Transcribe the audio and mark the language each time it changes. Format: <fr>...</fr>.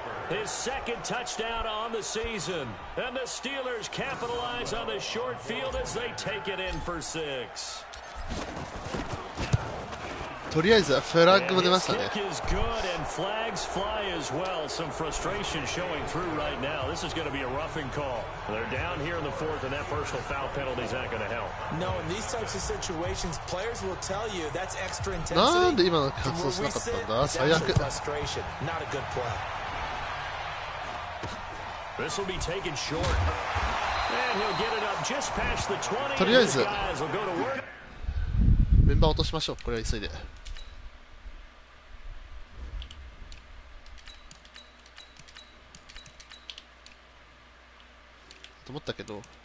<en>His second touchdown on the season, and the Steelers capitalize on the short field as they take it in for 6.</en> <ja>とりあえずフラッグも出ましたね。</ja> <en>Is good and flags fly as well. Some frustration showing through right now. This is going to be a roughing call. They're down here in the 4th, and that personal foul penalty is not going to help. No, in these types of situations, players will tell you that's extra intensity.</en> <ja>なんで今の発動しなかったんだ。最悪。</ja> <en>Frustration, not a good play. This will be taken short, and he'll get it up just past the 20.</en> <ja>とりあえず</ja> <en>Guys will go to work.</en> <ja>メンバー落としましょう。これは急いで。と思ったけど。</ja>